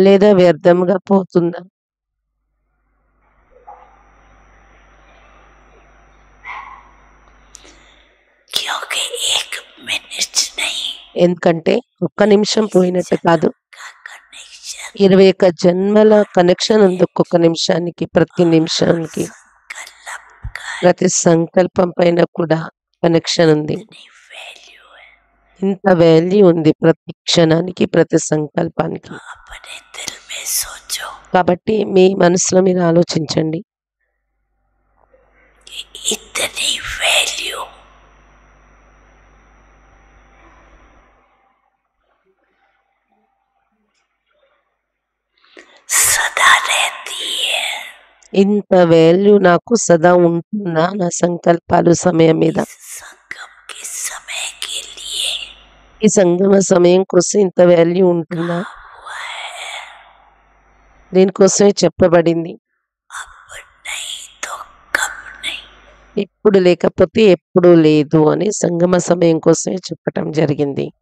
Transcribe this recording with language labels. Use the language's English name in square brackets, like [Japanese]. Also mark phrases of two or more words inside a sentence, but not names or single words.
[Telugu] లేదా వ్యర్థంగా పోతుందా. [Hindi] क्योंकि एक मिनट नहीं [Telugu] ఎందుకంటే ఒక్క నిమిషం పోయినట్టు కాదు, [Hindi] का कनेक्शन [Telugu] 21 జన్మల కనెక్షన్ ఉంది. ఒక్కొక్క నిమిషానికి, ప్రతి నిమిషానికి, [Hindi] संकल्प का [Telugu] ప్రతి సంకల్పం పైన కూడా కనెక్షన్ ఉంది. [Hindi] वैल्यू है. [Telugu] ఇంత వాల్యూ ఉంది ప్రతి క్షణానికి, ప్రతి సంకల్పానికి. [Hindi] अपने दिल में सोचो [Telugu] కాబట్టి మీ మనసులో మీరు ఆలోచించండి, [Hindi] कि इतनी वैल्यू सदा रहती है. [Telugu] ఇంత వాల్యూ నాకు సదా ఉంటుందా నా సంకల్పాలు సమయం మీద. [Hindi] इस संगम के समय के लिए [Telugu] ఈ సంగమ సమయం కోసం ఇంత వాల్యూ ఉంటుందా. [Hindi] हुआ है. [Telugu] దీనికోసమే చెప్పబడింది, [Hindi] अब नहीं तो कब नहीं. [Telugu] ఇప్పుడు లేకపోతే ఎప్పుడు లేదు అని సంగమ సమయం కోసమే చెప్పటం జరిగింది.